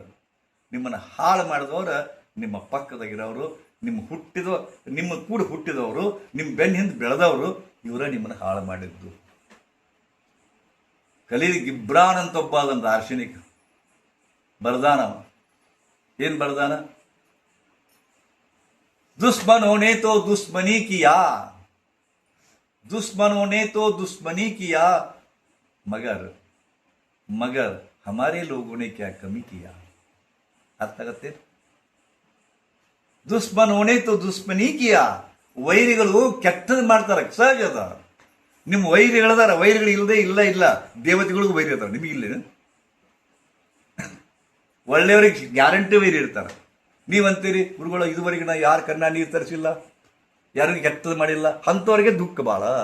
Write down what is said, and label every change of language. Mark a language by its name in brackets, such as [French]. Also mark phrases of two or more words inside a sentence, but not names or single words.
[Kannada] ನಿಮ್ಮನ್ನು ಹಾಳು ಮಾಡಿದವ್ರ ನಿಮ್ಮ ಪಕ್ಕದಾಗಿರೋರು, ನಿಮ್ಮ ಕೂಡ ಹುಟ್ಟಿದವರು, ನಿಮ್ಮ ಬೆನ್ನ ಹಿಂದೆ ಬೆಳೆದವರು, ಇವರ ನಿಮ್ಮನ್ನು ಹಾಳು ಮಾಡಿದ್ದು. ಖಲೀಲ್ ಗಿಬ್ರಾನ್ ಅಂತ ಒಬ್ಬ ಅದೊಂದು ದಾರ್ಶನಿಕ ಬರ್ದಾನ. ಏನ್ ಬರ್ದಾನ? [Hindi] दुश्मनों ने तो दुश्मनी किया, दुश्मनों ने तो दुश्मनी किया, मगर मगर हमारे लोगों ने क्या कमी किया. [Kannada] ಅರ್ಥ ಆಗತ್ತೆ? [Hindi] ದುಶ್ಮನೋं ने तो दुश्मनी किया. [Kannada] ವೈರಿಗಳು ಕೆಟ್ಟದ್ದು ಮಾಡ್ತಾರೆ, ಸಹಜ ಅದ. ನಿಮ್ಮ ವೈರಿಗಳದಾರ, ವೈರಿಗಳು ಇಲ್ಲದೆ ಇಲ್ಲ. ದೇವತೆಗಳಿಗೂ ವೈರಿ ಇರ್ತಾರೆ, ನಿಮಗಿಲ್ಲ. ಒಳ್ಳೆಯವರಿಗೆ ಗ್ಯಾರಂಟಿ ವೈರಿ ಇರ್ತಾರೆ. ನೀವಂತೀರಿ, ಗುರುಗಳು ಇದುವರೆಗೆ ನಾ ಯಾರು ಕನ್ನ ನೀರು ತರಿಸಿಲ್ಲ, ಯಾರಿಗೂ ಕೆಟ್ಟದ್ದು ಮಾಡಿಲ್ಲ, ಅಂಥವ್ರಿಗೆ ದುಃಖ ಭಾಳ.